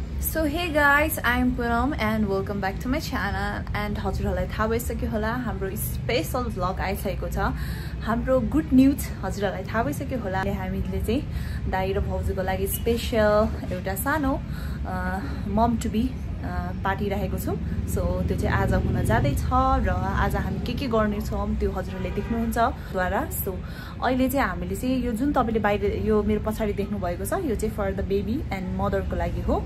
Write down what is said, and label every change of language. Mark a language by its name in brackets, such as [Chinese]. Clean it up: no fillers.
[English] So hey guys, I'm Poonam and welcome back to my channel. [Nepali] And हजुरहरुलाई थाहा भइसक्यो होला हाम्रो स्पेशल भ्लग आइसकेको छ। हाम्रो गुड न्यूज हजुरहरुलाई थाहा भइसक्यो होला। हामीले चाहिँ दाइ र भाउजूको लागि स्पेशल एउटा सानो मम टु बी पार्टी राखेको छौं। सो त्यो चाहिँ आज हुन जाँदै छ र आज हामी के गर्ने छौं त्यो हजुरहरुले देख्नुहुन्छ द्वारा। सो अहिले चाहिँ हामीले चाहिँ यो जुन तपाईले बाहिर यो मेरो पछाडी देख्नु भएको छ यो चाहिँ [English] for the baby and मदरको [Nepali] लागि हो।